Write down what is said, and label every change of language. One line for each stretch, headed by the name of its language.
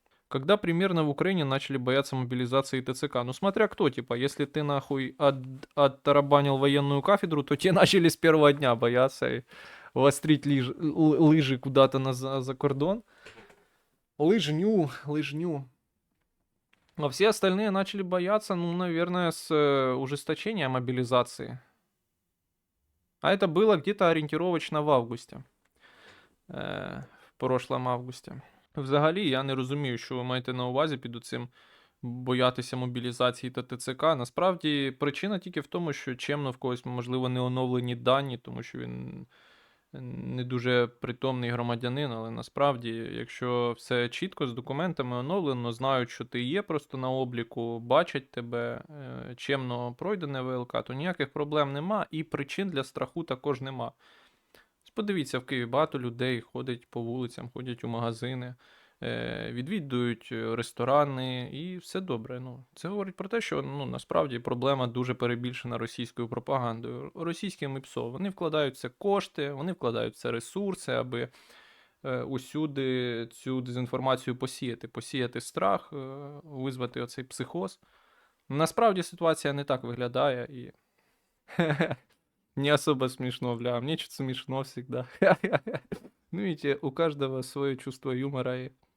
Russian: Когда примерно в Украине начали бояться мобилизации ТЦК? Ну, смотря кто, типа, если ты нахуй оттарабанил военную кафедру, то те начали с первого дня бояться и вострить лыжи куда-то за кордон. Лыжню. А все остальные начали бояться, ну, наверное, с ужесточения мобилизации. А это было где-то ориентировочно в августі. В прошлом августі.
Ukrainian: Взагалі, я не розумію, що ви маєте на увазі під цим боятися мобілізації та ТЦК. Насправді, причина тільки в тому, що чемно в когось, можливо, не оновлені дані, тому що він не дуже притомний громадянин, але насправді, якщо все чітко з документами оновлено, знають, що ти є просто на обліку, бачать тебе, чемно пройдене ВЛК, то ніяких проблем нема і причин для страху також нема. Подивіться, в Києві багато людей ходять по вулицям, ходять у магазини, відвідують ресторани і все добре. Ну, це говорить про те, що ну, насправді проблема дуже перебільшена російською пропагандою. Російським ПСО. Вони вкладають в це кошти, вони вкладають в це ресурси, аби усюди цю дезінформацію посіяти страх, визвати оцей психоз. Насправді ситуація не так виглядає і...
Russian: Не особо смешно, бля, мне что-то смешно всегда. Ну, видите, у каждого свое чувство юмора. И...